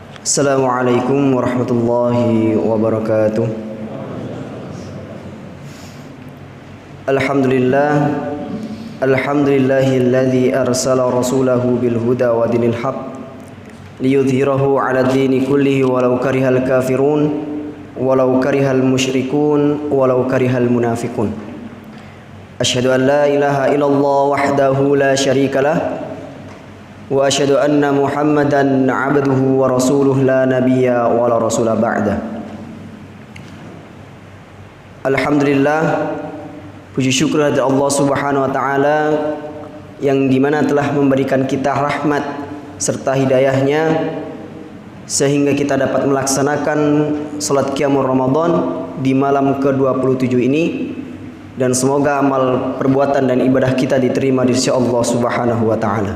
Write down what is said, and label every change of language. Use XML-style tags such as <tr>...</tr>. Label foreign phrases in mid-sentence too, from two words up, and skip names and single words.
<ar>السلام عليكم ورحمة الله وبركاته. الحمد لله الذي أرسل رسوله بالهدى ودين الحق ليظهره على الدين كله ولو كره الكافرون ولو كره المشركون ولو كره المنافقون. أشهد أن لا إله إلا الله وحده لا شريك له وأشهد أن محمدا عبده ورسوله لا نبي ولا رسول بعده.</ar> <id>Alhamdulillah, puji syukur kepada Allah</id> <ar>سبحانه وتعالى</ar> <id>yang dimana telah memberikan kita rahmat serta hidayahnya sehingga kita dapat melaksanakan salat qiyamul Ramadan di malam ke-27 ini, dan semoga amal perbuatan dan ibadah kita diterima di sisi Allah</id> <ar>سبحانه وتعالى.</ar>